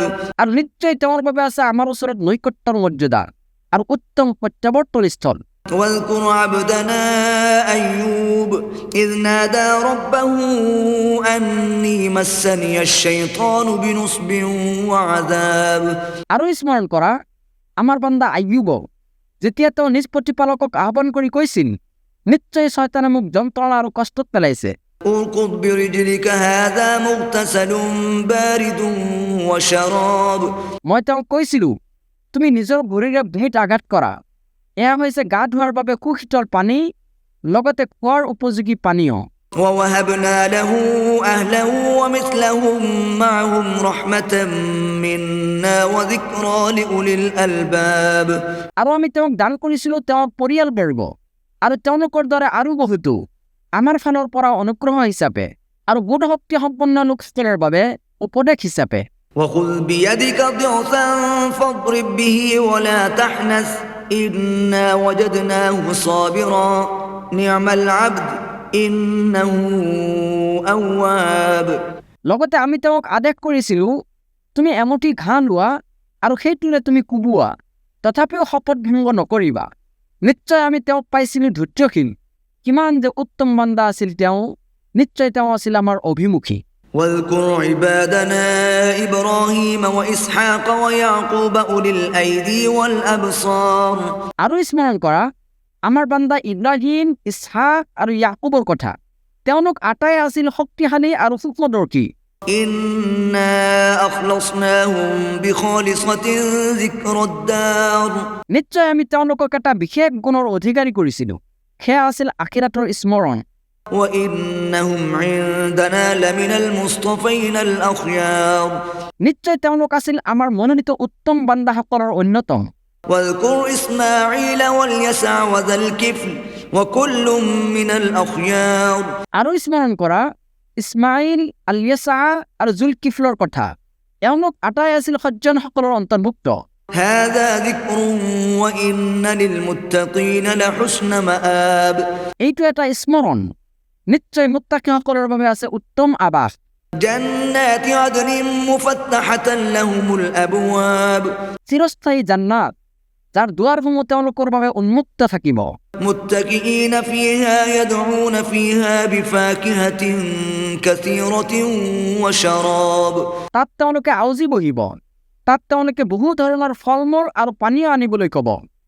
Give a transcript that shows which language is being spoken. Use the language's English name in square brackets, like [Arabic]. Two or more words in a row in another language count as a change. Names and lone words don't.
[Assamese] আৰু নিশ্চয় তেওঁৰ বাবে আছে আমাৰ ওচৰত নৈকট্যৰ মৰ্যাদা আৰু উত্তম প্ৰত্যাৱৰ্তন স্থল। [Arabic] واذكر عبدنا أيوب إذ نادى ربه أني مسني الشيطان بنصب وعذاب [Assamese] আৰু স্মৰণ কৰা আমাৰ বান্দা আইয়ুব, যেতিয়া তেওঁ নিজ প্ৰতিপালকক আহ্বান কৰি কৈছিল, নিশ্চয় শয়তানে মোক যন্ত্ৰণা আৰু কষ্টত পেলাইছে। [Arabic] اركض برجلك هذا مغتسل بارد وشراب [Assamese] মই তেওঁক কৈছিলোঁ, তুমি নিজৰ ভৰিৰে ভৰিত আঘাত কৰা, এয়া হৈছে গা ধোৱাৰ বাবে সুশীতল পানী, লগতে খোৱাৰ উপযোগী পানীয়। [Arabic] ووهبنا له أهله ومثلهم معهم رحمة منا وذكرى لأولي الألباب [Assamese] আৰু আমি তেওঁক দান কৰিছিলোঁ তেওঁৰ পৰিয়ালবৰ্গ আৰু তেওঁলোকৰ দ্বাৰা আৰু বহুতো আমাৰ ফালৰ পৰা অনুগ্ৰহ হিচাপে আৰু বোধ শক্তি সম্পন্ন লোকসকলৰ বাবে উপদেশ হিচাপে। [Arabic] وخذ بيدك ضغثا فاضرب به ولا تحنث إنا وجدناه صابرا نعم العبد إنه أواب [Assamese] লগতে আমি তেওঁক আদেশ কৰিছিলোঁ, তুমি এমুঠি ঘাঁহ লোৱা আৰু সেইটোৰে তুমি কোবোৱা, তথাপিও শপত ভংগ নকৰিবা। নিশ্চয় আমি তেওঁক পাইছিলোঁ ধৈৰ্যশীল, কিমান যে উত্তম বান্দা আছিল তেওঁ, নিশ্চয় তেওঁ আছিল আমাৰ অভিমুখী। [Arabic] واذكر عبادنا إبراهيم وإسحاق ويعقوب أولي الأيدي والأبصار [Assamese] আৰু স্মৰণ কৰা আমাৰ বান্দা ইব্ৰাহিম, ইছহাক আৰু ইয়াকুবৰ কথা, তেওঁলোক আটাই আছিল শক্তিশালী আৰু সূক্ষ্মদৰ্শী। [Arabic] إنا أخلصناهم بخالصة ذكر الدار [Assamese] নিশ্চয় আমি তেওঁলোকক এটা বিশেষ গুণৰ অধিকাৰী কৰিছিলোঁ, সেয়া আছিল আখিৰাতৰ স্মৰণ। [Arabic] وإنهم عندنا لمن المصطفين الأخيار [Assamese] নিশ্চয় তেওঁলোক আছিল আমাৰ মনোনীত উত্তম বান্দাসকলৰ অন্যতম। [Arabic] واذكر إسماعيل واليسع وذا الكفل وكل من الأخيار [Assamese] আৰু স্মৰণ কৰা ইছমাইল, আল-য়েছা আৰু জুলকিফলৰ কথা, এওঁলোক আটাই আছিল সজ্জনসকলৰ অন্তৰ্ভুক্ত। [Arabic] هذا ذكر وإن للمتقين لحسن مآب [Assamese] এইটো এটা স্মৰণ, নিশ্চয় মুত্তাকিসকলৰ বাবে আছে উত্তম আৱাস। [Arabic] جنات عدن مفتحة لهم الأبواب [Assamese] চিৰস্থায়ী জান্নাত, যাৰ দুৱাৰসমূহ তেওঁলোকৰ বাবে উন্মুক্ত থাকিব। [Arabic] متكئين فيها يدعون فيها بفاكهة كثيرة وشراب [Assamese] তাত তেওঁলোকে আউজি বহিব, তাত তেওঁলোকে বহু ধৰণৰ ফল মূল আৰু পানীয় আনিবলৈ ক'ব।